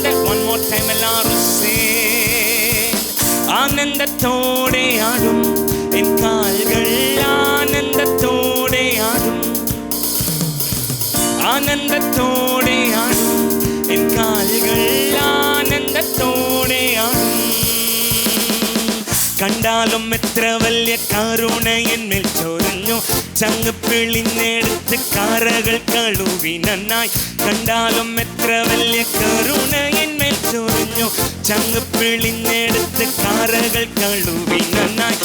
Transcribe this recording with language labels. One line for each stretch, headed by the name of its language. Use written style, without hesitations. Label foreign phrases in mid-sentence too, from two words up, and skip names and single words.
English: one more time
Tamil: எல்லாரும் ஆனந்தத்தோடே ஆடும் என் கால்கள், ஆனந்தத்தோடே ஆடும், ஆனந்தத்தோடே ஆடும் என் கால்கள், ஆனந்தத்தோடே ஆடும்.
Malayalam: കണ്ടാലും എത്ര വലിയ കരുണ എന്നിൽ ചൊരിഞ്ഞു, ചങ്ങ് പിളിഞ്ഞെടുത്ത് കാരകൾ കഴുകി നന്നായി. കണ്ടാലും എത്ര വലിയ കരുണ എന്നിൽ ചൊരിഞ്ഞു, ചങ്ങ് പിളിഞ്ഞെടുത്ത് കാരകൾ കഴുകി നന്നായി.